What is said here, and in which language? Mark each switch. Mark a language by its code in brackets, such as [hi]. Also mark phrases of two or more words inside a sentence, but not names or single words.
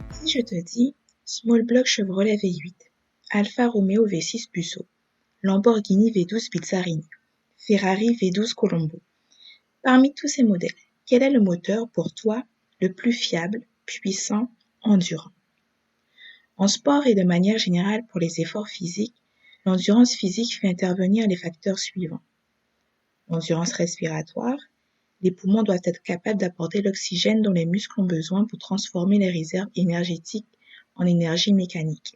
[fr] je te dis Small Block Chevrolet V8, Alfa Romeo V6 Busso, Lamborghini V12 Bizzarini, Ferrari V12 Colombo. Parmi tous ces modèles, quel est le moteur pour toi le plus fiable, puissant, endurant? En sport et de manière générale pour les efforts physiques, l'endurance physique fait intervenir les facteurs suivants. L'endurance respiratoire, les poumons doivent être capables d'apporter l'oxygène dont les muscles ont besoin pour transformer les réserves énergétiques en énergie mécanique.